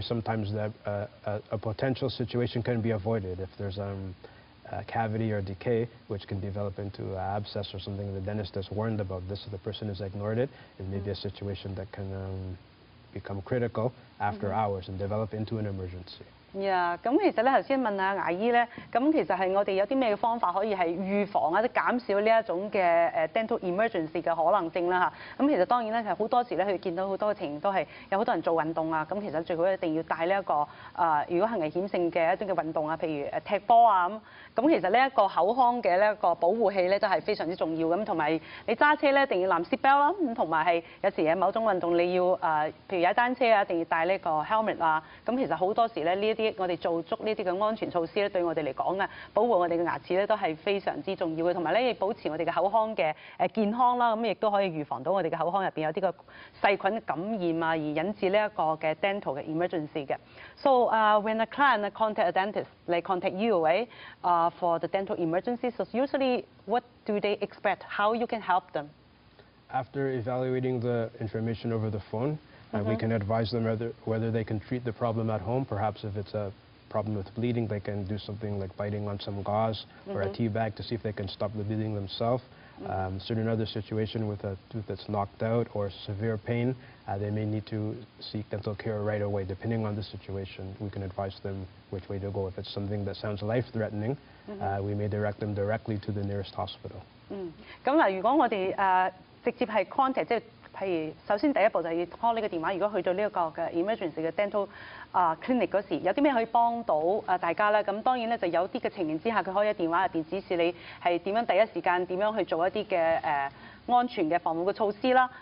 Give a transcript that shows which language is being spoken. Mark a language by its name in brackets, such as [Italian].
[English] Sometimes a potential situation can be avoided if there's a cavity or decay, which can develop into an abscess or something the dentist has warned about this, so the person has ignored it. It may be a situation that can become critical after hours and develop into an emergency. [Cantonese] 咁其實咧頭先問下牙醫咧，咁其實係我哋有啲咩方法可以係預防或者減少呢一種嘅dental emergency 嘅可能性啦嚇。咁其實當然咧，其實好多時咧，佢哋見到好多嘅情形都係有好多人做運動啊。咁其實最好一定要帶呢一個如果係危險性嘅一啲嘅運動啊，譬如踢波啊咁。咁其實呢一個口腔嘅呢一個保護器咧都係非常之重要咁，同埋你揸車咧一定要攬 seat belt 啦，咁同埋係有時有某種運動你要譬如踩單車啊，一定要帶呢個 helmet 啊。咁其實好多時咧呢一啲我哋做足呢啲嘅安全措施咧，對我哋嚟講啊，保護我哋嘅牙齒咧都係非常之重要嘅，同埋咧要保持我哋嘅口腔嘅健康啦，咁亦都可以預防到我哋嘅口腔入邊有啲個細菌感染啊，而引致呢一個嘅 dental 嘅 emergency 嘅。 [English] So when a client contact a dentist, they contact you, right? For the dental emergency, so usually what do they expect? How you can help them? After evaluating the information over the phone, we can advise them whether they can treat the problem at home. Perhaps if it's a problem with bleeding, they can do something like biting on some gauze or a tea bag to see if they can stop the bleeding themselves. Certain other situation with a tooth that's knocked out or severe pain, they may need to seek dental care right away. Depending on the situation, we can advise them which way to go. If it's something that sounds life-threatening, we may direct them directly to the nearest hospital. [Cantonese] 咁嗱，如果我哋直接係 contact， 即係譬如首先第一步就係要 call 呢個電話。如果去到呢一個嘅 emergency 嘅 dental clinic 嗰時，有啲咩可以幫到大家咧？咁當然咧就有啲嘅情形之下，佢可以喺電話入邊指示你係點樣第一時間點樣去做一啲嘅安全嘅防護嘅措施啦。